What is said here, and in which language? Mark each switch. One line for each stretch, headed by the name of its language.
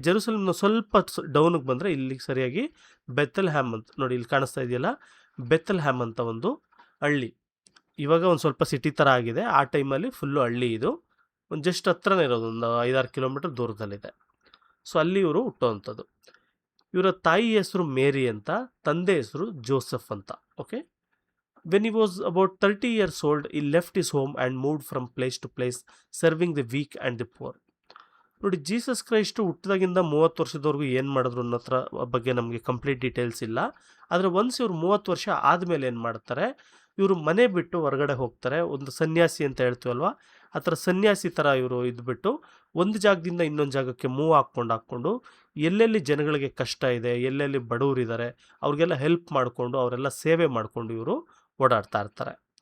Kannada: ಜೆರೂಸಲೇಮ್ನ ಸ್ವಲ್ಪ ಡೌನಿಗೆ ಬಂದರೆ ಇಲ್ಲಿ ಸರಿಯಾಗಿ ಬೆಥಲ್ಹ್ಯಾಮ್ ಅಂತ, ನೋಡಿ ಇಲ್ಲಿ ಕಾಣಿಸ್ತಾ ಇದೆಯಲ್ಲ, ಬೆಥಲ್ಹ್ಯಾಮ್ ಅಂತ ಒಂದು ಹಳ್ಳಿ. ಇವಾಗ ಒಂದು ಸ್ವಲ್ಪ ಸಿಟಿ ಥರ ಆಗಿದೆ, ಆ ಟೈಮಲ್ಲಿ ಫುಲ್ಲು ಹಳ್ಳಿ. ಇದು ಒಂದು ಜಸ್ಟ್ ಹತ್ರನೇ ಇರೋದು, ಒಂದು 5-6 ಕಿಲೋಮೀಟರ್ ದೂರದಲ್ಲಿದೆ. ಸೊ ಅಲ್ಲಿ ಇವರು ಹುಟ್ಟುವಂಥದ್ದು. ಇವರ ತಾಯಿ ಹೆಸರು ಮೇರಿ ಅಂತ, ತಂದೆ ಹೆಸರು ಜೋಸೆಫ್ ಅಂತ, okay?
English: When he was about 30 years old, he left his home and moved from place to place, serving the weak and the poor.
Kannada: ನೋಡಿ, ಜೀಸಸ್ ಕ್ರೈಸ್ಟು ಹುಟ್ಟಿದಾಗಿಂದ 30 ವರ್ಷದವರೆಗೂ ಏನು ಮಾಡಿದ್ರು ಅನ್ನೋ ಹತ್ರ ಬಗ್ಗೆ ನಮಗೆ ಕಂಪ್ಲೀಟ್ ಡೀಟೇಲ್ಸ್ ಇಲ್ಲ. ಆದರೆ ಒನ್ಸ್ ಇವ್ರು 30 ವರ್ಷ ಆದಮೇಲೆ ಏನು ಮಾಡ್ತಾರೆ, ಇವರು ಮನೆ ಬಿಟ್ಟು ಹೊರಗಡೆ ಹೋಗ್ತಾರೆ. ಒಂದು ಸನ್ಯಾಸಿ ಅಂತ ಹೇಳ್ತೀವಲ್ವ, ಆ ಥರ ಸನ್ಯಾಸಿ ಥರ ಇವರು ಇದ್ಬಿಟ್ಟು ಒಂದು ಜಾಗದಿಂದ ಇನ್ನೊಂದು ಜಾಗಕ್ಕೆ ಮೂವ್ ಹಾಕ್ಕೊಂಡು ಎಲ್ಲೆಲ್ಲಿ ಜನಗಳಿಗೆ ಕಷ್ಟ ಇದೆ, ಎಲ್ಲೆಲ್ಲಿ ಬಡವರಿದ್ದಾರೆ, ಅವ್ರಿಗೆಲ್ಲ ಹೆಲ್ಪ್ ಮಾಡಿಕೊಂಡು ಅವರೆಲ್ಲ ಸೇವೆ ಮಾಡಿಕೊಂಡು ಇವರು ಓಡಾಡ್ತಾ ಇರ್ತಾರೆ.